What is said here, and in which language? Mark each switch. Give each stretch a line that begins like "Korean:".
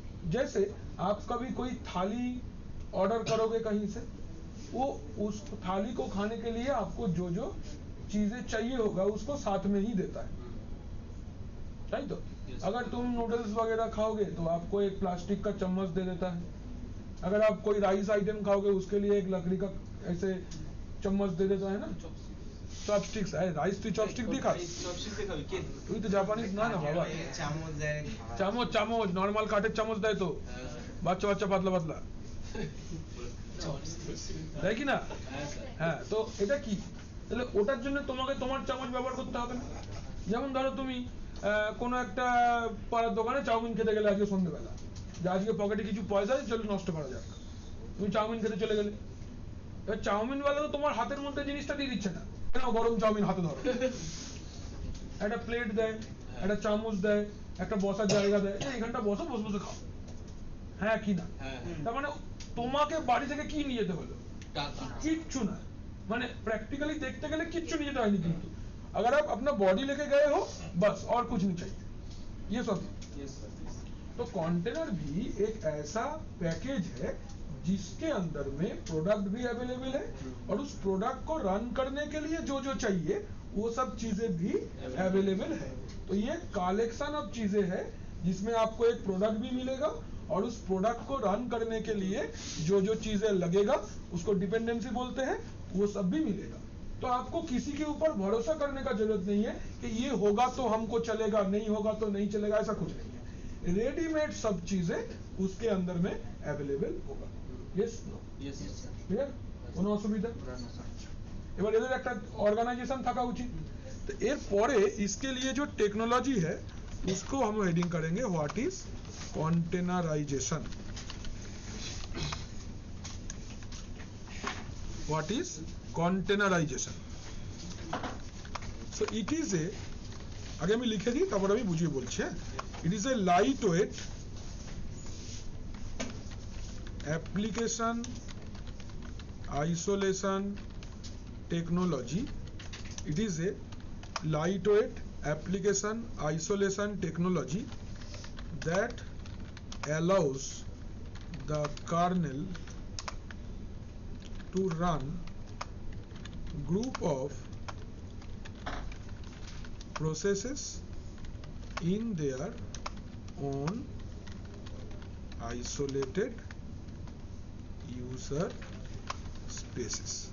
Hindi: जैसे आप कभी कोई थाली ऑर्डर करोगे कहीं से, वो उस थाली को खाने के लिए आपको जो चीजें चाहिए होगा उसको साथ में ही देता है, राइट? तो अगर तुम नूडल्स वगैरह खाओगे तो आपको एक प्लास्टिक का चम्मच दे देता है। अगर आप कोई राइस आइटम खाओगे उसके लिए एक लकड़ी का ऐसे चम्मच दे देता है ना, चॉपस्टिक्स है। राइस तो चॉपस्टिक दिखा,
Bangla: তুই তো জাপানিজ না না বাবা, চামচ দেয়, চামচ নরমাল কাঠের চামচ দেয় তো, বাচ্চা পাতলা পাতলা দেয় কি না? হ্যাঁ, তো এটা কি? তাহলে ওটার জন্য তোমাকে তোমার চামচ ব্যবহার করতে হবে না। যেমন ধরো তুমি কোনো একটা পাড়ার দোকানে চাউমিন খেতে গেলে আজকে সন্ধ্যেবেলা, যে আজকে পকেটে কিছু পয়সা আছে, চলো নষ্ট করা যাক, তুমি চাউমিন খেতে চলে গেলে। এবার চাউমিনওয়ালা তো তোমার হাতের মধ্যে জিনিসটা দিয়ে দিচ্ছে না, কেন গরম চাউমিন হাতে ধরো, একটা প্লেট দেয়, একটা চামচ দেয়, একটা বসার জায়গা দেয়, এখানটা বসে বসে খাও। হ্যাঁ কি না? তার মানে তোমাকে বাড়ি থেকে কি নিয়ে যেতে হলো? কিচ্ছু না। মানে প্র্যাকটিক্যালি দেখতে গেলে কিচ্ছু নিয়ে যেতে হয়নি।
Hindi: কিন্তু अगर आप अपना बॉडी लेके गए हो बस, और कुछ नहीं चाहिए। ये सब। तो कंटेनर भी एक ऐसा पैकेज है जिसके अंदर में प्रोडक्ट भी अवेलेबल है, और उस प्रोडक्ट को रन करने के लिए जो चाहिए वो सब चीजें भी अवेलेबल है। तो ये कलेक्शन ऑफ चीजें है जिसमें आपको एक प्रोडक्ट भी मिलेगा, और उस प्रोडक्ट को रन करने के लिए जो चीजें लगेगा उसको डिपेंडेंसी बोलते हैं, वो सब भी मिलेगा। तो आपको किसी के ऊपर भरोसा करने का जरूरत नहीं है कि ये होगा तो हमको चलेगा, नहीं होगा तो नहीं चलेगा, ऐसा कुछ नहीं है। रेडीमेड सब चीजें उसके अंदर में अवेलेबल होगा। Yes no? Yes sir.
Bangla: Clear? কোনো অসুবিধা? এবার এদের একটা অর্গানাইজেশন থাকা উচিত।
Hindi: तो
Bangla: এর পরে
Hindi: इसके लिए जो टेक्नोलॉजी है उसको हम हेडिंग करेंगे
English: What is containerization. What is containerization? So it is a,
Bangla: आगे আমি লিখে দিই তারপর আমি বুঝিয়ে বলছি।
English: It is a lightweight application isolation technology. It is a lightweight application isolation technology that allows the kernel to run group of processes in their own isolated user spaces.